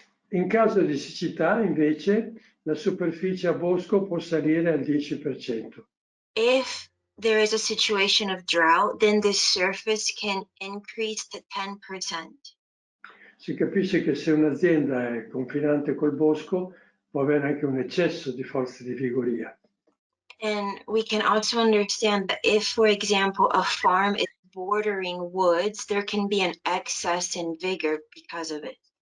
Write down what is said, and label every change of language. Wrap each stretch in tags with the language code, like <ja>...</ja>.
<it>In caso di siccità, invece, la superficie a bosco può salire al 10%.</it> <en>If there is a situation of drought, then this surface can increase to 10%.</en> <it>Si capisce che se un'azienda è confinante col bosco, può avere anche un eccesso di forza di vigoria.</it> <en>And we can also understand that if, for example, a farm is bordering woods, there can be an excess in vigor because of it.</en>